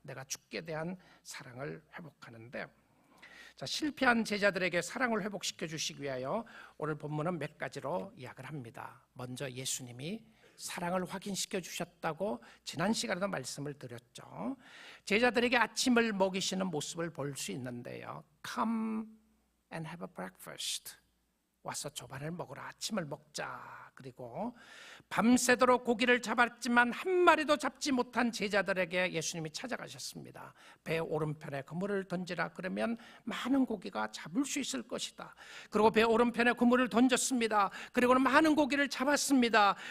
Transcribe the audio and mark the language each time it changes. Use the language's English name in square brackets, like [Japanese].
[Korean] 내가 주께 대한 사랑을 회복하는데, 자, 실패한 제자들에게 사랑을 회복시켜 주시기 위하여 오늘 본문은 몇 가지로 이야기를 합니다. 먼저 예수님이 사랑을 확인시켜 주셨다고 지난 시간에도 말씀을 드렸죠. 제자들에게 아침을 먹이시는 모습을 볼 수 있는데요. [English] Come and have a breakfast. [Korean] 와서 조반을 먹으라, 아침을 먹자. 그리고 밤새도록 고기를 잡았지만 한 마리도 잡지 못한 제자들에게 예수님이 찾아가셨습니다. 배 오른편에 그물을 던지라, 그러면 많은 고기가 잡을 수 있을 것이다. 그리고 배 오른편에 그물을 던졌습니다. 그리고는 많은 고기를 잡았습니다.